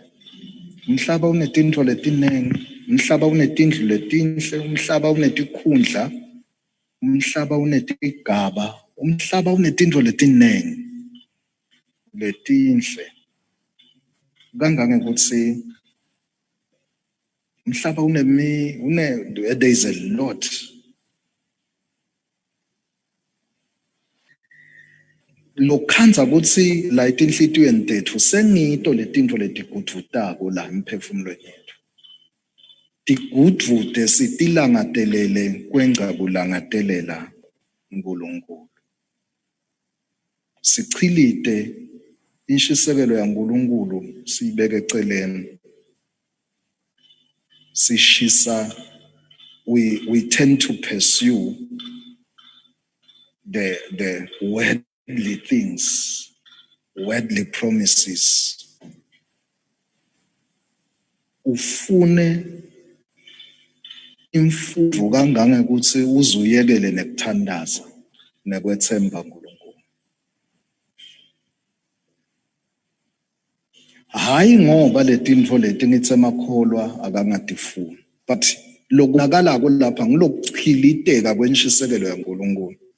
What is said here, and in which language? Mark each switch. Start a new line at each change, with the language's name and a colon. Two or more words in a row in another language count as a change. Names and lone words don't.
Swati: Umhlaba unetindvo letinengi, umhlaba unetindlu letinhle, umhlaba unetikhundla, umhlaba unetigaba, umhlaba unetindvo letinengi. letinhle kangangokuthi mhlaba
English: there is a lot
Swati: lokhanza ukuthi la etinhlitiyweni tethu sengito letintfo letigudvutako la emphefumulweni yethu tigudvute sitilangatelele kwenca kulangatelela uNkulunkulu sichilite inshisekelo yaNkulunkulu siyibeke eceleni sishisa
English: we tend to pursue the worldly things, worldly promises.
Swati: Ufune imfundo kangangokuthi uzuyekele nekuthandaza nekwethemba uNkulunkulu. Hayi ngoba letintfo leti ngithi emakholwa akangatifuni, but lokunakalako lapha ngilokuchiliteka kwenshisekelo yaNkulunkulu.